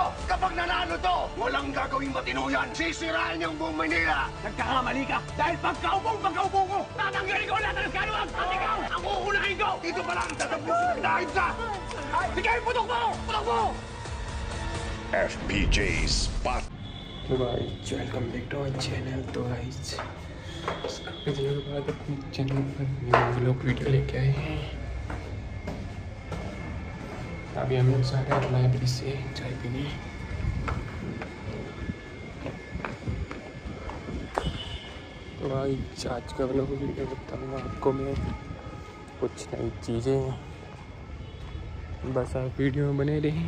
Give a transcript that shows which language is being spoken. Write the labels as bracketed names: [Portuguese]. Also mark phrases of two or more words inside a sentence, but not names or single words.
[Filipino] Kapag nanalo to, walang gagawing matino yan! Sisirain niyang buong Manila! Nagkakamali ka dahil pagkaupo ko, tatanggalin ko lahat ng kaluwag at ikaw ang uunahin ko! Dito pa lang tatapusin ang dahil sa... Sige, putok mo! Putok mo! FPJ Spot. [Hindi] तो [English] guys welcome back to our channel. [Hindi] तो गाइस काफ़ी दिनों के बाद अपने चैनल पर [English] vlog video [Hindi] लेके आए हैं। अभी हम लोग जा रहे हैं लाइब्रेरी से चाय पीने। तो गाइस आज का [English] vlog video [Hindi] बताऊँगा आपको मैं कुछ नई चीज़ें, बस आप वीडियो में बने रहें।